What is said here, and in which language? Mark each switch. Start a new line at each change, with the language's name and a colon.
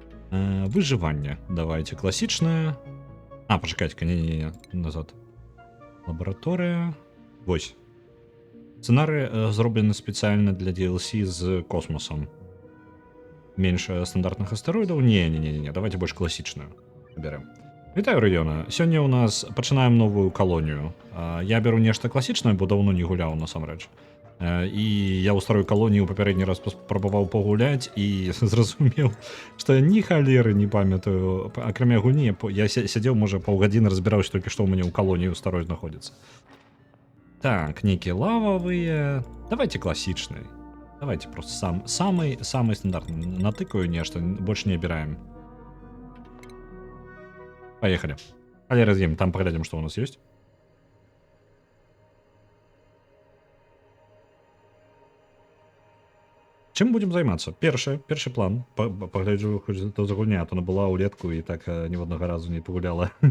Belarusian: Выжыванне. Давайте класічнае. Пачакайце, не, назад. Лабараторыя. Вось. Сцэнарый зроблены спецыяльна для DLC з космосам. Менш стандартных астэроідаў? Не, давайте больш класічную выберем. Вітаю, Рыёна. Сёння ў нас пачынаем новую калонію. Я беру нешта класічнае, бо даўно не гуляў насамрэч. І я ў старой калоніі ў папярэдні раз спрабаваў пагуляць і зразумеў, што я ні халеры не памятаю. Акрамя гульні, я сядзеў, можа, паўгадзіны разбіраўся толькі што ў мяне ў калоніі ў старой знаходзіцца. Так, нейкія лававыя. Давайте класічны.
Russian: Давайте просто самый стандартны.
Belarusian: Натыкаю нешта, больш не абіраем. Поехали. Але раз'ем, там паглядзім, што ў нас ёсць. Чым будзем займацца? Першы план. Пагляджу, хоць то за гульня, то она была ўлетку і так ніводнага разу не пагуляла.